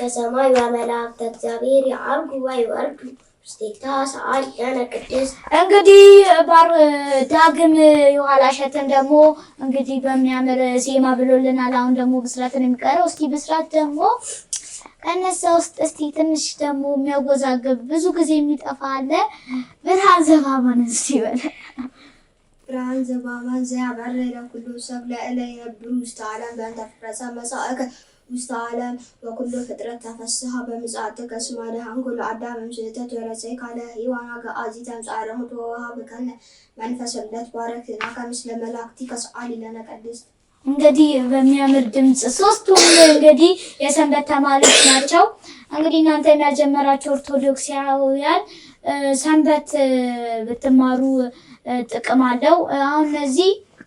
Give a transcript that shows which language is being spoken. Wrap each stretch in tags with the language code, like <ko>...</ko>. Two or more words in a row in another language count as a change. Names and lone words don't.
<gez>ሰማይ ወመላእክተ እግዚአብሔር ያዕርጉ ወይወርዱ ውስቴታ ሰአሊ ለነ ቅድስት።</gez> <am>እንግዲህ ዳግም የኋላ እሸትን ደግሞ እንግዲህ በሚያምር ዜማ ብሎልናል። አሁን ደግሞ ብስራትን የሚቀረው እስቲ ብስራት ደግሞ ከነሳ ውስጥ እስቲ ትንሽ ደግሞ የሚያወዛግብ ብዙ ጊዜ የሚጠፋ አለ።</am> <gez>ብርሃን ዘባባን</gez> <am>እስቲ በለ ብርሃን</am> <gez>ዘባባን ዘያበርህ ለኩሉ ሰብ ለእለ የነብሩ ውስተ ዓለም በእንተ ፍጥረተ መጻእከ ውስተ ዓለም ወኩሉ ፍጥረት ተፈስሐ በምጽአትከ እስመ አድኃንኩ ለአዳም እምስሕተት ወረሰይከ ለሔዋን አግዓዚተ እምጻዕረ ሙት ወወሀብከነ መንፈሰ ልደት ባረክናከ ምስለ መላእክቲከ ሰአሊ ለነ ቅድስት።</gez> <am>እንግዲህ በሚያምር ድምጽ ሶስቱም እንግዲህ የሰንበት ተማሪዎች ናቸው። እንግዲህ እናንተ ያልጀመራችሁ ኦርቶዶክሳውያን ሰንበት ብትማሩ ጥቅም አለው። አሁን እነዚህ</am>